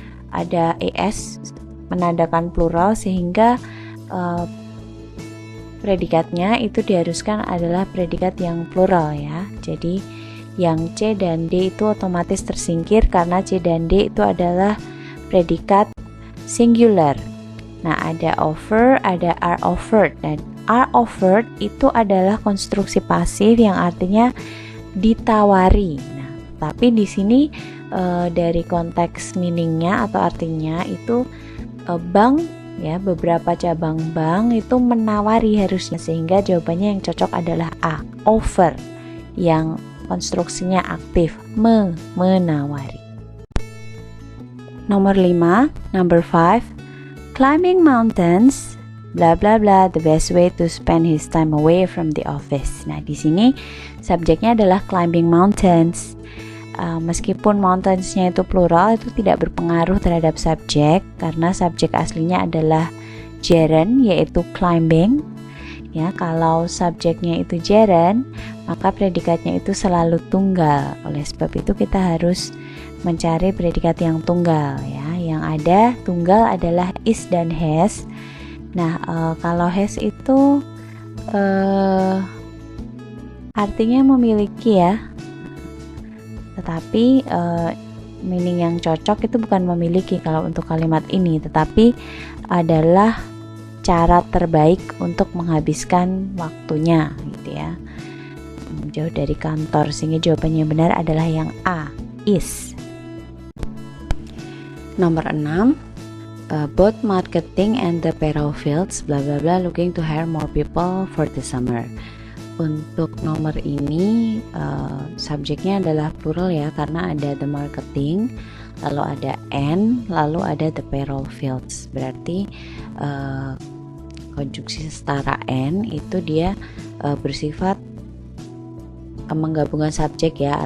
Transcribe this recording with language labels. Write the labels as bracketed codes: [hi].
[id] Ada es menandakan plural, sehingga predikatnya itu diharuskan adalah predikat yang plural ya. Jadi yang C dan D itu otomatis tersingkir karena C dan D itu adalah predikat singular. Nah, ada offer, ada are offered. Dan are offered itu adalah konstruksi pasif yang artinya ditawari. Nah, tapi di sini dari konteks meaningnya atau artinya itu bank ya, beberapa cabang bank itu menawari harusnya, sehingga jawabannya yang cocok adalah A, offer, yang konstruksinya aktif, menawari. Nomor 5, [en] number 5, climbing mountains bla bla bla the best way to spend his time away from the office. [id] Nah, di sini subjeknya adalah climbing mountains. Meskipun mountainsnya itu plural, itu tidak berpengaruh terhadap subjek karena subjek aslinya adalah gerund, yaitu climbing ya. Kalau subjeknya itu gerund, maka predikatnya itu selalu tunggal. Oleh sebab itu kita harus mencari predikat yang tunggal ya. Yang ada tunggal adalah is dan has. Nah, kalau has itu artinya memiliki ya. Tetapi meaning yang cocok itu bukan memiliki kalau untuk kalimat ini, tetapi adalah cara terbaik untuk menghabiskan waktunya gitu ya, jauh dari kantor, sehingga jawabannya benar adalah yang A, is. Nomor 6, [en] both marketing and the payroll fields bla bla bla looking to hire more people for the summer. [id] Untuk nomor ini subjeknya adalah plural ya, karena ada the marketing, lalu ada and, lalu ada [en] the payroll fields. [id] Berarti konjungsi setara and itu dia bersifat menggabungkan subjek ya.